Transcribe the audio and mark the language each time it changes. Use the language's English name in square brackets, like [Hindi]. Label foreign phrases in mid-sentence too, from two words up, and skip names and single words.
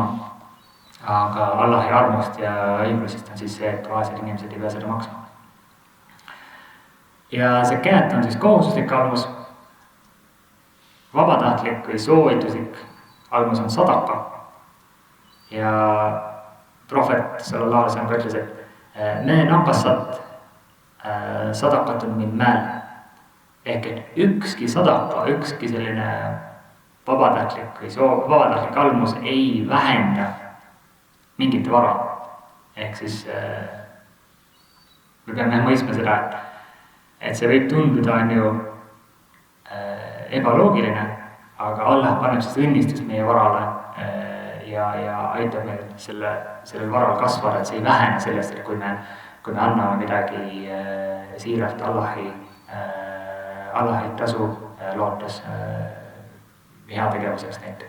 [Estonian] Aga Allahi armust ja õiglusest on siis see, et vaesed inimesed ei pea seda maksma. Ja see käet on siis kohustuslik almus, vabatahtlik või soovituslik almus on sadaka. Ja prohvet [Arabic] صلى الله عليه وسلم [Estonian] ütles, et [Arabic] ما نقصت صدقة من مال. [Estonian] Ehk et ükski sadaka, ükski selline vabatahtlik almus ei vähenda mingit vara. Ehk siis me peame mõistma seda, et see võib tunduda on ju ebaloogiline, aga Allah paneb siis õnnistust meie varale ja aitab meil sellel varal kasvada, et see ei vähene sellest, et kui me anname midagi siiralt Allahi tasu lootes heategevuseks näiteks.